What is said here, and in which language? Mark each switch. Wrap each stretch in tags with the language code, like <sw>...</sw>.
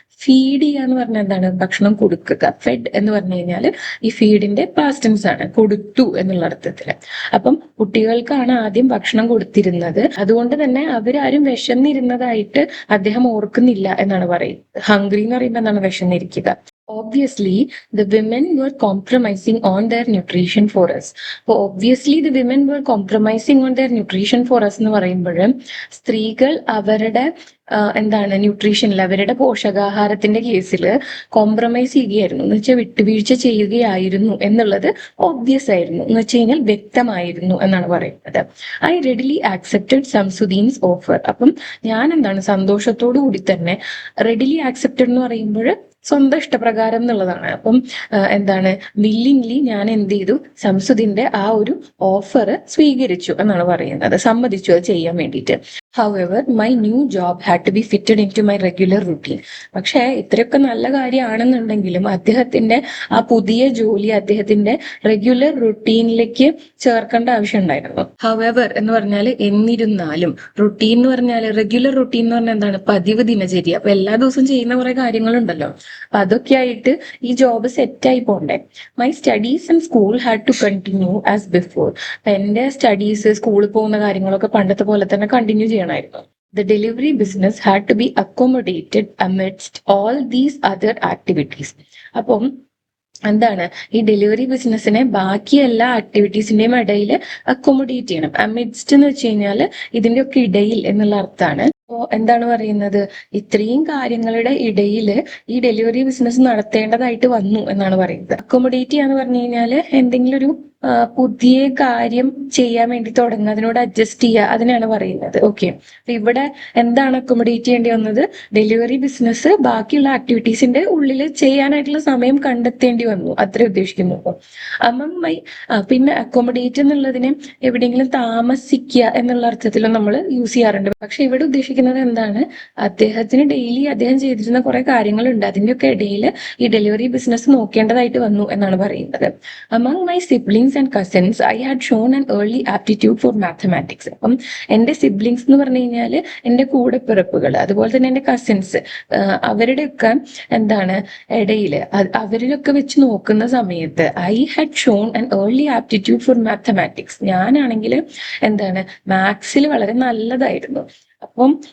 <ml>Feed ചെയ്യുക എന്ന് പറഞ്ഞാൽ എന്താണ്, ഭക്ഷണം കൊടുക്കുക. ഫെഡ് എന്ന് പറഞ്ഞു കഴിഞ്ഞാൽ ഈ ഫീഡിന്റെ പാസ്റ്റ് ടെൻസ് ആണ്, കൊടുത്തു എന്നുള്ള അർത്ഥത്തില്. അപ്പം കുട്ടികൾക്കാണ് ആദ്യം ഭക്ഷണം കൊടുത്തിരുന്നത്. അതുകൊണ്ട് തന്നെ അവരാരും വിശന്നിരുന്നതായിട്ട് അദ്ദേഹം ഓർക്കുന്നില്ല എന്നാണ് പറയുന്നത്. ഹംഗ്രി എന്ന് പറയുമ്പോൾ എന്താണ്, വിശന്നിരിക്കുക.</ml> <en>Obviously, the women were compromising on their nutrition for us.</en> <ml>അപ്പോൾ</ml> <en>obviously the women were compromising on their nutrition for us</en> <ml>എന്ന് പറയുമ്പോൾ സ്ത്രീകൾ അവരുടെ എന്താണ് ന്യൂട്രീഷനിൽ, അവരുടെ പോഷകാഹാരത്തിന്റെ കേസിൽ കോംപ്രമൈസ് ചെയ്യുകയായിരുന്നു, എന്ന് വെച്ചാൽ വിട്ടുവീഴ്ച ചെയ്യുകയായിരുന്നു എന്നുള്ളത് ഓബ്വിയസ് ആയിരുന്നു, എന്ന് വെച്ച് കഴിഞ്ഞാൽ വ്യക്തമായിരുന്നു എന്നാണ് പറയുന്നത്.</ml> <en>I readily accepted Samsuddin's offer.</en> <ml>അപ്പം ഞാൻ എന്താണ്, സന്തോഷത്തോടു കൂടി തന്നെ, റെഡിലി ആക്സെപ്റ്റഡ് എന്ന് പറയുമ്പോൾ സ്വന്തം ഇഷ്ടപ്രകാരം എന്നുള്ളതാണ്. അപ്പം എന്താണ്, വില്ലിംഗ്ലി ഞാൻ എന്ത് ചെയ്തു, സംസുദിന്റെ ആ ഒരു ഓഫർ സ്വീകരിച്ചു എന്നാണ് പറയുന്നത്, സമ്മതിച്ചു അത് ചെയ്യാൻ വേണ്ടിയിട്ട്.</ml> <en>However, my new job had to be fitted into my regular routine.</en> <ml>പക്ഷേ ഇത്രയൊക്കെ നല്ല കാര്യമാണെന്നുണ്ടെങ്കിലും അദ്ദേഹത്തിന്റെ ആ പുതിയ ജോലി അദ്ദേഹത്തിന്റെ റെഗുലർ റുട്ടീനിലേക്ക് ചേർക്കേണ്ട ആവശ്യം ഉണ്ടായിരുന്നു. ഹവെവർ എന്ന് പറഞ്ഞാൽ എന്നിരുന്നാലും, റുട്ടീൻ എന്ന് പറഞ്ഞാൽ, റെഗുലർ റുട്ടീൻ എന്ന് പറഞ്ഞാൽ എന്താണ്, പതിവ് ദിനചര്യ. അപ്പൊ എല്ലാ ദിവസവും ചെയ്യുന്ന കുറെ കാര്യങ്ങളുണ്ടല്ലോ, അപ്പൊ അതൊക്കെ ആയിട്ട് ഈ ജോബ് സെറ്റായി പോണ്ടേ.</ml> <en>My studies and school had to continue as before.</en> <ml>എന്റെ സ്റ്റഡീസ്, സ്കൂളിൽ പോകുന്ന കാര്യങ്ങളൊക്കെ പണ്ടത്തെ പോലെ തന്നെ കണ്ടിന്യൂ ചെയ്യണമായിരുന്നു.</ml> <en>The delivery business had to be accommodated amidst all these other activities.</en> <ml>അപ്പം എന്താണ്, ഈ ഡെലിവറി ബിസിനസ്സിനെ ബാക്കി എല്ലാ ആക്ടിവിറ്റീസിന്റെയും ഇടയിൽ അക്കോമഡേറ്റ് ചെയ്യണം. അമിഡ്സ്റ്റ് എന്ന് വെച്ച് കഴിഞ്ഞാൽ ഇതിന്റെ ഒക്കെ ഇടയിൽ എന്നുള്ള അർത്ഥമാണ്. അപ്പോ എന്താണ് പറയുന്നത്, ഇത്രയും കാര്യങ്ങളുടെ ഇടയിൽ ഈ ഡെലിവറി ബിസിനസ് നടത്തേണ്ടതായിട്ട് വന്നു എന്നാണ് പറയുന്നത്. അക്കോമഡേറ്റ് ചെയ്യാന്ന് പറഞ്ഞു കഴിഞ്ഞാല് എന്തെങ്കിലും ഒരു പുതിയ കാര്യം ചെയ്യാൻ വേണ്ടി തുടങ്ങുക, അതിനോട് അഡ്ജസ്റ്റ് ചെയ്യുക, അതിനാണ് പറയുന്നത്. ഓക്കെ, അപ്പൊ ഇവിടെ എന്താണ് അക്കോമഡേറ്റ് ചെയ്യേണ്ടി വന്നത്, ഡെലിവറി ബിസിനസ് ബാക്കിയുള്ള ആക്ടിവിറ്റീസിന്റെ ഉള്ളിൽ ചെയ്യാനായിട്ടുള്ള സമയം കണ്ടെത്തേണ്ടി വന്നു, അത്രേ ഉദ്ദേശിക്കുന്നു. പിന്നെ അക്കോമഡേറ്റ് എന്നുള്ളതിനെ എവിടെയെങ്കിലും താമസിക്കുക എന്നുള്ള അർത്ഥത്തിലും നമ്മൾ യൂസ് ചെയ്യാറുണ്ട്. പക്ഷെ ഇവിടെ ഉദ്ദേശിക്കുന്നത് എന്താണ്, അദ്ദേഹത്തിന് ഡെയിലി അദ്ദേഹം ചെയ്തിരുന്ന കുറെ കാര്യങ്ങളുണ്ട്, അതിന്റെയൊക്കെ ഇടയിൽ ഈ ഡെലിവറി ബിസിനസ് നോക്കേണ്ടതായിട്ട് വന്നു എന്നാണ് പറയുന്നത്.</ml> <en>Among my siblings and cousins, I had shown an early aptitude for mathematics.</en> <ml>അപ്പം എൻ്റെ സിബ്ലിങ്സ് എന്ന് പറഞ്ഞു കഴിഞ്ഞാല് എൻ്റെ കൂടെപ്പിറപ്പുകൾ, അതുപോലെ തന്നെ എൻ്റെ കസിൻസ്, അവരുടെയൊക്കെ എന്താണ് ഇടയില്, അവരിലൊക്കെ വെച്ച് നോക്കുന്ന സമയത്ത്</ml> <en>I had shown an early aptitude for mathematics.</en> <ml>ഞാനാണെങ്കിൽ എന്താണ്, മാത്സിൽ വളരെ നല്ലതായിരുന്നു. അപ്പം</ml>